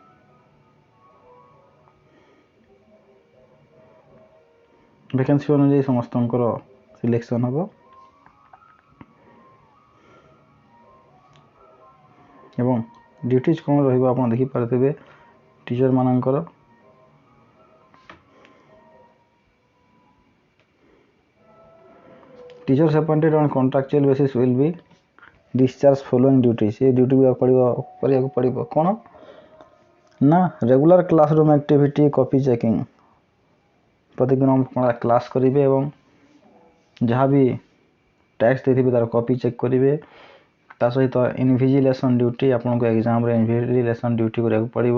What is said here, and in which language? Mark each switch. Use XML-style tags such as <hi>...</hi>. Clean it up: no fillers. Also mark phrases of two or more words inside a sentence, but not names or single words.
<or>ଭ୍ୟାକେନ୍ସି ଅନୁଯାୟୀ ସମସ୍ତଙ୍କର ସିଲେକ୍ସନ୍ ହେବ ଏବଂ ଡ୍ୟୁଟିଜ୍ କ'ଣ ରହିବ ଆପଣ ଦେଖିପାରୁଥିବେ। ଟିଚର ମାନଙ୍କର</or> <en>ଟିଚର୍ସ appointed on contractual basis will be discharged following duties।</en> <or>ଏ ଡ୍ୟୁଟି କରିବାକୁ ପଡ଼ିବ କ'ଣ ନା</or> <en>regular classroom activity, copy checking,</en> <or>ପ୍ରତିଦିନ କ୍ଲାସ୍ କରିବେ ଏବଂ ଯାହା ବି ଟେକ୍ସଟ ଦେଇଥିବେ ତାର</or> <en>copy check</en> <or>କରିବେ। ତା ସହିତ</or> <en>invigilation duty,</en> <or>ଆପଣଙ୍କୁ ଏକ୍ଜାମ୍ରେ</or> <en>invigilation duty</en> <or>କରିବାକୁ ପଡ଼ିବ।</or>